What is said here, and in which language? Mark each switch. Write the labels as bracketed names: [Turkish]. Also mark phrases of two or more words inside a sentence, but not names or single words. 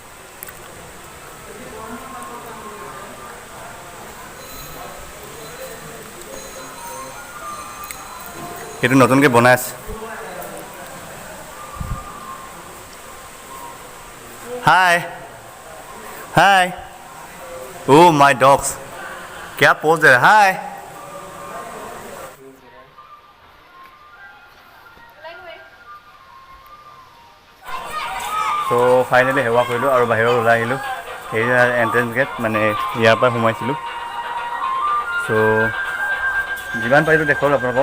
[Assamese] সেইটো নতুনকৈ বনাই আছে। [English] hi hi oh my dogs, [Hindi] क्या पोज दे रहा है। हाय। [Assamese] তো ফাইনেলি সেৱা কৰিলোঁ আৰু বাহিৰত ওলাই আহিলোঁ। এই [English] entrance gate, [Assamese] মানে ইয়াৰ পৰা সোমাইছিলোঁ। চ' যিমান পাৰিলোঁ দেখুৱালোঁ আপোনালোকক।